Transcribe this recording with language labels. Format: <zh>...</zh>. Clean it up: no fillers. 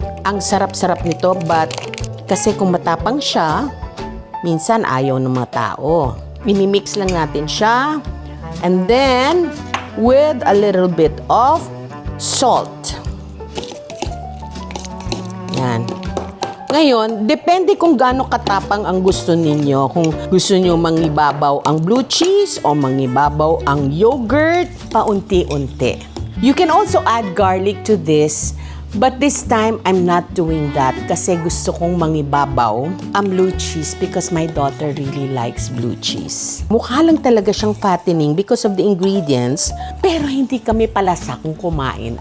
<tl>Ang sarap-sarap nito, but kasi kung matapang siya, minsan ayaw ng mga tao. Minimix lang natin siya.</tl> <en>And then, with a little bit of salt.</en> <tl>Yan. Ngayon, depende kung gaano katapang ang gusto ninyo. Kung gusto nyo mangibabaw ang blue cheese o mangibabaw ang yogurt, paunti-unti.</tl> <en>You can also add garlic to this, but this time, I'm not doing that</en> <tl>kasi gusto kong mangibabaw ang blue cheese</tl> <en>because my daughter really likes blue cheese.</en> <tl>Mukha lang talaga siyang fattening</tl> <en>because of the ingredients,</en> <tl>pero hindi kami palasa kung kumain.</tl>